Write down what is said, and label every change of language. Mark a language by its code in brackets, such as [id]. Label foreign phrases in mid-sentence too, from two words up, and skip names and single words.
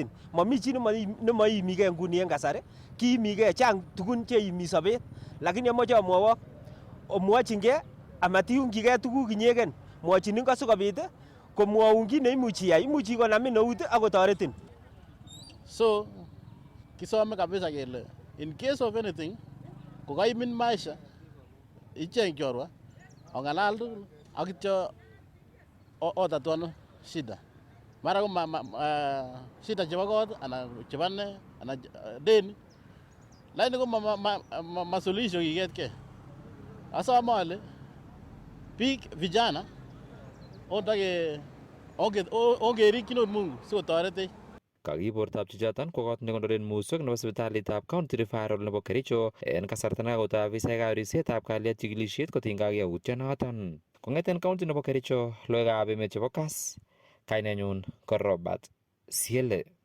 [kln] Mami chi nemoimigei nguni en kasari, kiimigei chang tugun cheimi sobet, lakini amoche amwowok omwochingei amatiungchigei tuguk inyegen. Mwochin ngo sikobit komwoun kit neimuchi iyai, imuchi konamin eut ak kotoretin. So kisome kabisa kele [en] in case of anything [kln] kokaimin maisha icheng chorwa ong'alal tugul akityo otatuan shida mara ko shida chebo kot anan chebo ne anan deni lakini ko ma solution kiketkei. Asome ale biik vijana ongerikchinot Mungu sikotoretech. Kakibortab chichoton ko kot nekonoren muswek nebo sipitalitab county referral nebo Kericho en kasarta nekakotoi afisaekab ribsetab kalyet chikilisiet kotinygei ak yautyonoton. Kong'eten county nebo Kericho, logoiwekab emet chebo Kass, kainenyun ko Robert Siele.